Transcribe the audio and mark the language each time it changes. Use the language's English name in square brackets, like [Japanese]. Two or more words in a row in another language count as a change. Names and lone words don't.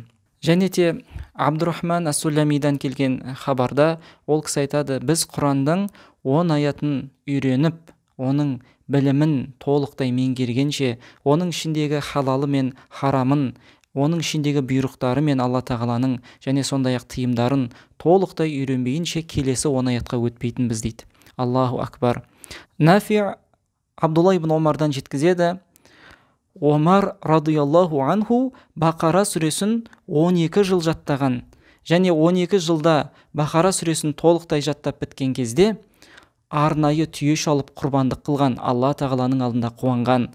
[Kazakh] Және де Абдурахман ас-Сулямидан келген хабарда ол кісі айтады: біз Құрандың 10 аятын үйреніп, оның білімін толықтай меңгергенше, оның ішіндегі халалы мен харамын, оның ішіндегі бұйрықтары мен Алла тағаланың және сондай-ақ тыйымдарын толықтай үйренбейінше келесі 10 аятқа өтпейтінбіз дейді. [Arabic] الله أكبر. [Kazakh] Нафи Абдулла ибн Омардан жеткізеді: Омар [Arabic] رضي الله عنه [Kazakh] Бақара сүресін 12 жыл жаттаған, және 12 жылда Бақара сүресін толықтай жаттап біткен кезде арнайы түйе шалып құрбандық қылған, Алла тағаланың алдында қуанған.